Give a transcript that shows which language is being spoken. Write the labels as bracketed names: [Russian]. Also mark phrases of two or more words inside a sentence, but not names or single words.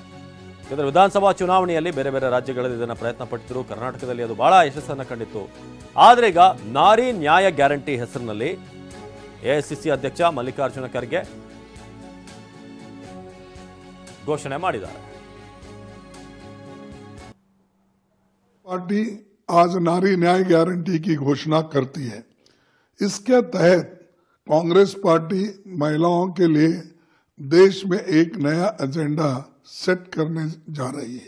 [Kannada] ಯಾಕಂದರೆ ವಿಧಾನಸಭಾ ಚುನಾವಣೆಯಲ್ಲಿ ಬೇರೆ ಬೇರೆ ರಾಜ್ಯಗಳಲ್ಲಿ ಇದನ್ನು ಪ್ರಯತ್ನ ಪಟ್ಟಿದ್ರು. ಕರ್ನಾಟಕದಲ್ಲಿ ಅದು ಬಹಳ ಯಶಸ್ಸನ್ನು ಕಂಡಿತ್ತು. ಆದರೆ ಈಗ ನಾರಿ ನ್ಯಾಯ ಗ್ಯಾರಂಟಿ ಹೆಸರಿನಲ್ಲಿ ಎಐಸಿಸಿ ಅಧ್ಯಕ್ಷ ಮಲ್ಲಿಕಾರ್ಜುನ ಖರ್ಗೆ घोषणा ಮಾಡಿದ್ದಾರೆ. [Hindi] पार्टी आज नारी न्याय गारंटी की घोषणा करती है. इसके तहत कांग्रेस पार्टी महिलाओं के लिए देश में एक नया एजेंडा सेट करने जा रही है.